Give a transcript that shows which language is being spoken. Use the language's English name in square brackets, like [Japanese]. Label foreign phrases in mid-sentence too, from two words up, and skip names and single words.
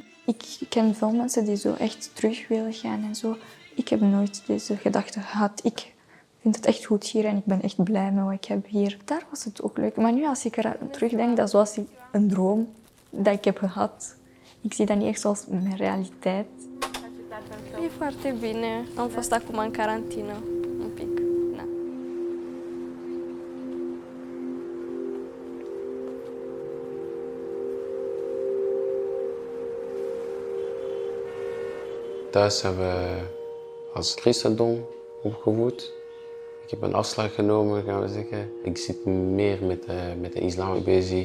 [Dutch] Ik ken veel mensen die zo echt terug willen gaan en zo. Ik heb nooit deze gedachte gehad. Ik vind het echt goed hier en ik ben echt blij met wat ik heb hier. Daar was het ook leuk. Maar nu als ik eraan terugdenk, dat was een droom dat ik heb gehad. Ik zie dat niet echt zoals mijn realiteit. [Romanian] E foarte bine. Am fost acum în carantină, un pic. Da. [Dutch] Thuis zijn we als christendom opgevoed. Ik heb een afslag genomen, gaan we zeggen. Ik zit meer met de islam bezig.